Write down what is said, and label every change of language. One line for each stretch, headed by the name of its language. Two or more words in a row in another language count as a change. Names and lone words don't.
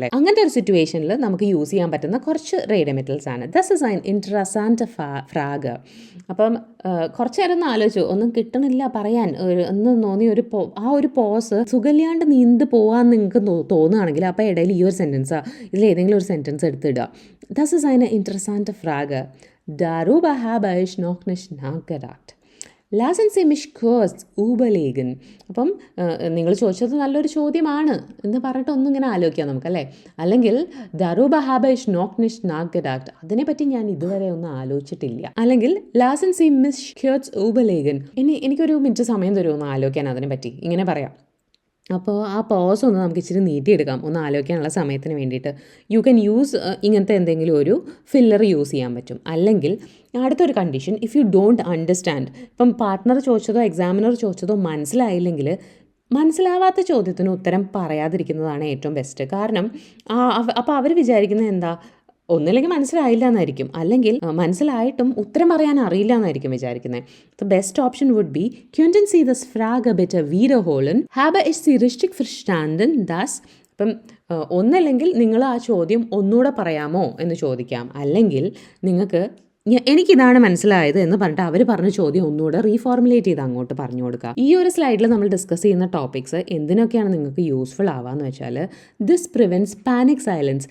Malayalam: അങ്ങനത്തെ ഒരു സിറ്റുവേഷനിൽ നമുക്ക് യൂസ് ചെയ്യാൻ പറ്റുന്ന കുറച്ച് റേഡ് മെറ്റൽസ് ആണ്.
German: das ist eine interessante Frage.
Malayalam: അപ്പം കുറച്ച് നേരം ഒന്ന് ആലോചിച്ചു, ഒന്നും കിട്ടണില്ല പറയാൻ എന്ന് തോന്നി ആ ഒരു പോസ് സുഖമില്ലാണ്ട് നീണ്ട് പോകാമെന്ന് നിങ്ങൾക്ക് തോന്നുകയാണെങ്കിൽ അപ്പോൾ ഇടയിൽ ഈ ഒരു സെൻറ്റൻസാണ്, ഇതിലേതെങ്കിലും ഒരു സെൻറ്റൻസ് എടുത്തിടുക.
German: das ist eine interessante Frage. Darüber habe ich noch nicht nachgedacht. Lassen Sie mich kurz überlegen.
Malayalam: അപ്പം നിങ്ങൾ ചോദിച്ചത് നല്ലൊരു ചോദ്യമാണ് എന്ന് പറഞ്ഞിട്ട് ഒന്നും ഇങ്ങനെ ആലോചിക്കാം നമുക്കല്ലേ.
German: അല്ലെങ്കിൽ darüber habe ich noch nicht nachgedacht.
Malayalam: അതിനെപ്പറ്റി ഞാൻ ഇതുവരെ ഒന്നും ആലോചിച്ചിട്ടില്ല.
German: അല്ലെങ്കിൽ lassen Sie mich kurz überlegen.
Malayalam: എനിക്കൊരു മിനിറ്റ് സമയം തരുമോ ആലോചിക്കാൻ അതിനെപ്പറ്റി, ഇങ്ങനെ പറയാം. അപ്പോൾ ആ പോസ് ഒന്ന് നമുക്ക് ഇച്ചിരി നീട്ടിയെടുക്കാം, ഒന്ന് ആലോചിക്കാനുള്ള സമയത്തിന് വേണ്ടിയിട്ട്.
English: you can use
Malayalam: ഇങ്ങനത്തെ എന്തെങ്കിലും ഒരു ഫില്ലർ യൂസ് ചെയ്യാൻ പറ്റും. അല്ലെങ്കിൽ അടുത്തൊരു കണ്ടീഷൻ,
English: if you don't understand.
Malayalam: ഇപ്പം പാർട്ട്ണർ ചോദിച്ചതോ എക്സാമിനർ ചോദിച്ചതോ മനസ്സിലായില്ലെങ്കിൽ മനസ്സിലാവാത്ത ചോദ്യത്തിന് ഉത്തരം പറയാതിരിക്കുന്നതാണ് ഏറ്റവും ബെസ്റ്റ്. കാരണം അപ്പോൾ അവർ വിചാരിക്കുന്നത് എന്താ, ഒന്നില്ലെങ്കിൽ മനസ്സിലായില്ല എന്നായിരിക്കും, അല്ലെങ്കിൽ മനസ്സിലായിട്ടും ഉത്തരം പറയാൻ അറിയില്ല എന്നായിരിക്കും വിചാരിക്കുന്നത്.
English: the best option would be
German: könnten Sie das Frage bitte wiederholen? Habe ich Sie richtig verstanden?
Malayalam: Das ഇപ്പം ഒന്നല്ലെങ്കിൽ നിങ്ങൾ ആ ചോദ്യം ഒന്നുകൂടെ പറയാമോ എന്ന് ചോദിക്കാം. അല്ലെങ്കിൽ നിങ്ങൾക്ക് എനിക്കിതാണ് മനസ്സിലായത് എന്ന് പറഞ്ഞിട്ട് അവർ പറഞ്ഞ ചോദ്യം ഒന്നുകൂടെ റീഫോർമുലേറ്റ് ചെയ്ത് അങ്ങോട്ട് പറഞ്ഞു കൊടുക്കുക. ഈ ഒരു സ്ലൈഡിൽ നമ്മൾ ഡിസ്കസ് ചെയ്യുന്ന ടോപ്പിക്സ് എന്തിനൊക്കെയാണ് നിങ്ങൾക്ക് യൂസ്ഫുൾ ആവാന്ന് വെച്ചാൽ,
English: this prevents panic silence.